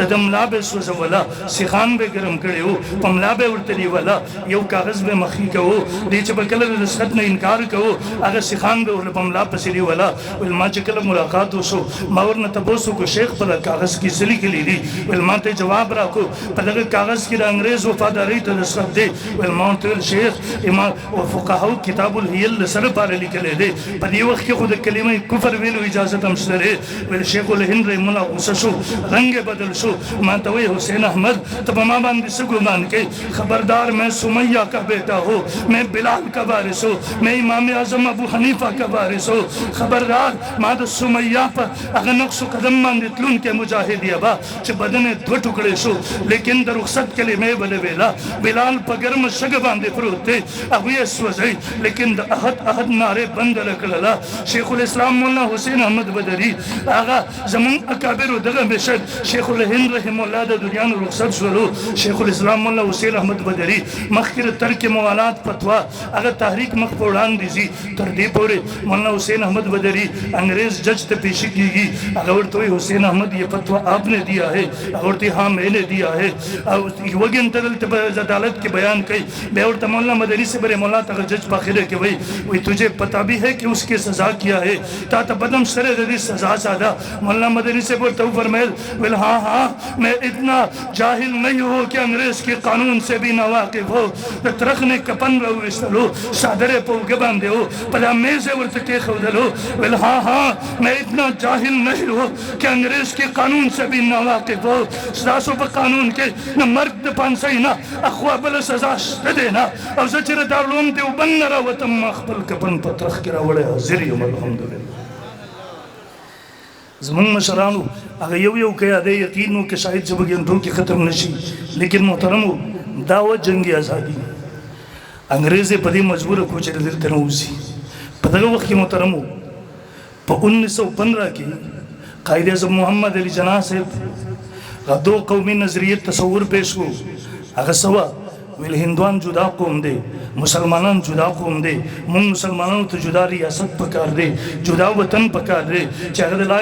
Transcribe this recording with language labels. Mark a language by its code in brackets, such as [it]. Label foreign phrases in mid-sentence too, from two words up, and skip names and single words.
[ps] ده ملا به سوځوله سیخان به ګرم کړی و په ملا به ورته نیوله یو کاغذ به مخکې کوو دې چې به کله د رسخت نه انکار کوو هغه سیخان به ورله په ملا پسې نیوله ویل ما چې کله ملاقات وشو ما ورنه تپوس وکړو شیخ په دغه کاغذ کې څه لیکلي دي ویل ما ته جواب راکړو په دغه کاغذ کې د انګریز وفادارۍ ته رسخت دی ویل ما ورته ویل شیخ امام فقهاو کتاب الهیل سره پاره لیکلی دی په دې وخت کې خو د کلمه کفر ویلو اجازت هم شته دی ویل شیخ الهند [ar] رحم الله [ps] غوسه شو رنګ بدل شو ما ته وی حسین احمد ته په ما باندې څه ګمان کوي خبردار [ur] میں سمیہ کا بیٹا ہوں میں بلال کا وارث ہوں میں امام اعظم ابو حنیفہ کا وارث ہوں [ps] خبردار ما د سمیہ په هغه نقش قدم باندې تلونکی مجاهد یبا چې بدن یې دوه ټوکړې شو لیکن د رخصت کلمې بلې ویلا بلال په ګرمه شګه باندې پروت دی هغوی یې سوځئ لیکن د احد نارې بنده کړله شیخ الاسلام مولانا حسین احمد بدري هغه زمون اکابرو دغه مشر شیخ الهند [ar] رحم الله [ps] د دنیا نه رخصت شولو شیخ الاسلام مولانا حسین احمد بدري مخکې د ترک موالات فتوا هغه تحریک مخ په وړاندې ځي تر دې پورې مولانا حسین احمد بدري انګریز جج ته پیش کیږي هغه ورته وایي حسین احمد [ur] یہ فتوا آپ نے دیا ہے [ps] هغه ورته [ur] ہاں میں نے دیا ہے [ps] او وګین ته دلته عدالت کې بیان کوي بیا ورته مولانا مدني صاحب [ar] رحم الله [ps] ته جج په اخره کې وایي [ur] تجھے پتا بھی ہے کہ اس کی سزا کیا ہے [ps] تا ته بدم سره د دې سزا ساده مولانا مدني صاحب ورته وفرمایل ویل [ur] ہاں میں اتنا جاہل نہیں ہوں کہ انگریز کے قانون سے بھی ناواقف ہو [ps] د ترخ نه کپن راویستلو څادرې په اوږه باندې و په دا میز یې ورته کېښودلو ویل [ur] ہاں میں اتنا جاہل نہیں ہوں کہ انگریز کے قانون سے بھی ناواقف ہو [ps] ستاسو په قانون کې نه مرګ د پانسۍ نه اخوا بله سزا شته دی نه او زه چې د دارالعلوم دیوبند نه راوتم ما خپل کپن په ترخ کې راوړی حاضر یم الحمدلله زمونږ مشرانو هغه یو که یادی یقین و که شاید چې بګنټو کې ختم نشي لیکن محترمو دا و جنګ ازادي انګریز یې په دې مجبوره کړو چې دلته نه وځي په دغه وخت کې محترمو په 1915 کې قائد اعظم محمد علي جناح صاحب دو قومي نظریه تصور پیش کو هغه سوا ویل هندوان جدا قوم دی مسلمانان جدا قوم دی مونږ مسلمانانو ته جدا ریاست پکار دی جدا وطن پکار دی چې هغه د لا